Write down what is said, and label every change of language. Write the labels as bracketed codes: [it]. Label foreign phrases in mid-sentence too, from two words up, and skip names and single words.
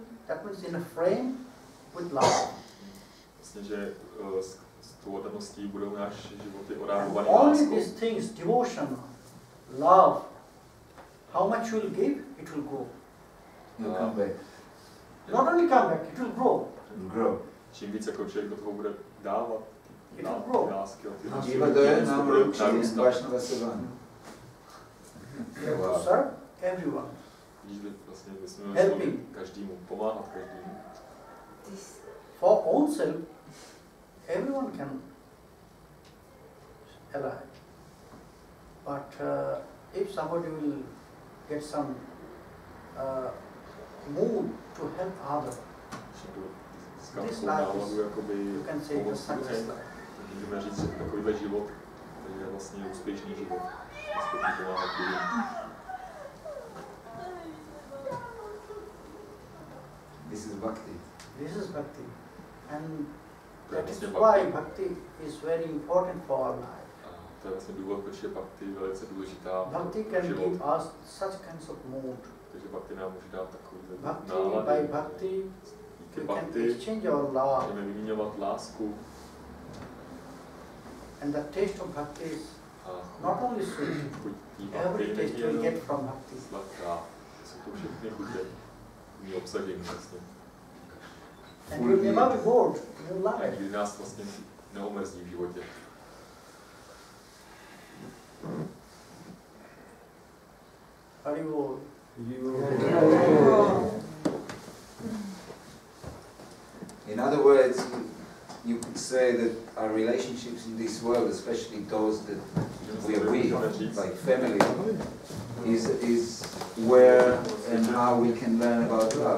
[en] That means in a frame with love. Only these things, devotion, love, how much you will give, it will grow. You'll come back. Not only come back, it will grow. It will grow. [cs] Čím více jako člověk do toho bude dávat, lásky a ty [en] serve everyone. Helping. [cs] Každému, pomáhat každému. [en] For own self, everyone can alive. But if somebody will get some mood to help others, this life is, you can say, the success life. [cs] Můžeme říct, že takovýhle život je vlastně úspěšný život. Schopný pomáhat lidem. [en] This is bhakti. This is bhakti. And that is why bhakti is very important for our life. [cs] To je vlastně důvod, proč je bhakti velice důležitá. [en] Bhakti can give us such kinds of mood. [cs] Takže bhakti nám může dát takový nálady. [en] By bhakti, we can exchange our love. [cs] Můžeme vyměňovat lásku. [en] And the taste of bhakti is not only sweet, every taste we get from bhakti. [cs] Jsou to všechny chutě, my obsažení vlastně. [en] And you will never be bored, you love it. [cs] Nikdy nás vlastně neomrzí v životě. Haribol. [en] In other words, you could say that our relationships in this world, especially those that we are with, like family, is where and how we can learn about love.